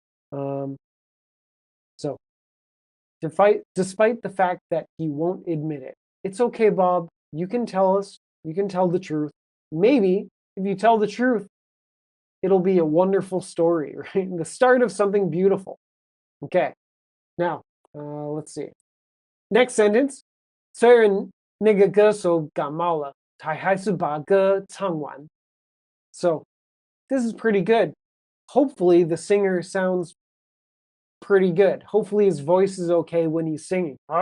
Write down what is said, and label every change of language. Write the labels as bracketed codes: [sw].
[en] So, despite the fact that he won't admit it, it's okay, Bob. You can tell us. You can tell the truth. Maybe if you tell the truth, it'll be a wonderful story, right? The start of something beautiful. Okay, now let's see. Next sentence. [zh] 虽然那个歌手感冒了，他还是把歌唱完。 [en] So this is pretty good. Hopefully the singer sounds pretty good. Hopefully his voice is okay when he's singing.